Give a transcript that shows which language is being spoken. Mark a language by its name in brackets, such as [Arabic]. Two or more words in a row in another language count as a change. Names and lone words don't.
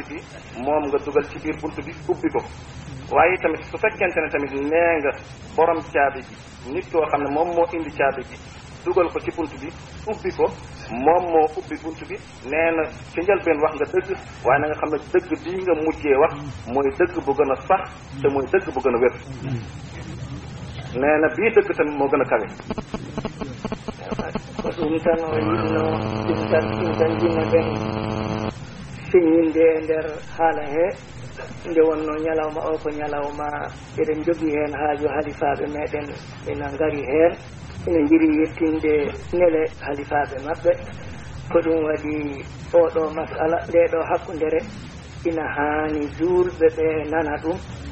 [Wolof] bi moom nga dugal ci biir bunt bi ubbi ko waaye tamit su fekkente ne tamit nee nga borom caabi bi nit koo xam ne moom moo indi caabi bi dugal ko ci bunt bi ubbi ko moom moo ubbi bunt bi nee na ci njëlbeen wax nga dëgg waaye na nga xam ne dëgg bii nga mujjee wax mooy dëgg bu gën a sax te mooy dëgg bu gën a wér nee na bii dëgg tamit moo gën a kawe [Fula] ko ɗum tan o yinno ɗum jima ɗen siñinde e nder haala he nde wonno ñalawma o ko ñalawma eɗen jogii heen haaju halifaɓe meɗen ina ngari heen ina jiri yettinde nele halifaɓe maɓɓe ko ɗum waɗi oɗo masala nde ɗo hakkundere ina haani julɓe ɓe nana ɗum